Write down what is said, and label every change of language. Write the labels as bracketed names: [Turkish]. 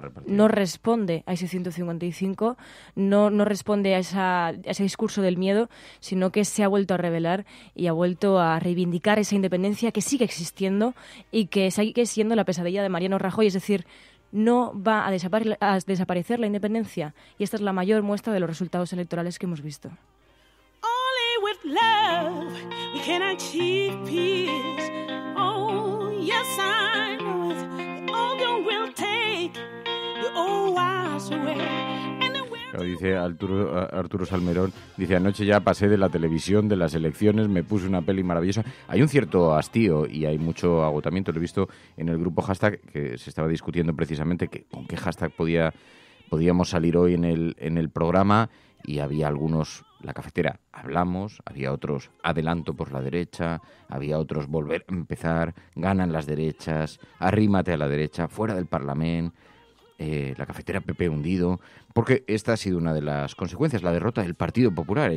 [Spanish] no responde a ese 155, no responde a ese discurso del miedo, sino que se ha vuelto a rebelar y ha vuelto a reivindicar esa independencia que sigue existiendo y que sigue siendo la pesadilla de Mariano Rajoy. Es decir, no va a desaparecer la independencia, y esta es la mayor muestra de los resultados electorales que hemos visto. [English] Only with love we can achieve peace. Oh, yes, I know it. The old will take the old wise away. [Spanish] Dice Arturo Salmerón, dice: anoche ya pasé de la televisión, de las elecciones, me puse una peli maravillosa. Hay un cierto hastío y hay mucho agotamiento. Lo he visto en el grupo hashtag, que se estaba discutiendo precisamente con qué hashtag podíamos salir hoy en el programa, y había algunos: la cafetera, hablamos; había otros: adelanto por la derecha; había otros: volver a empezar, ganan las derechas; arrímate a la derecha; fuera del Parlamento; la cafetera PP hundido, porque esta ha sido una de las consecuencias, la derrota del Partido Popular.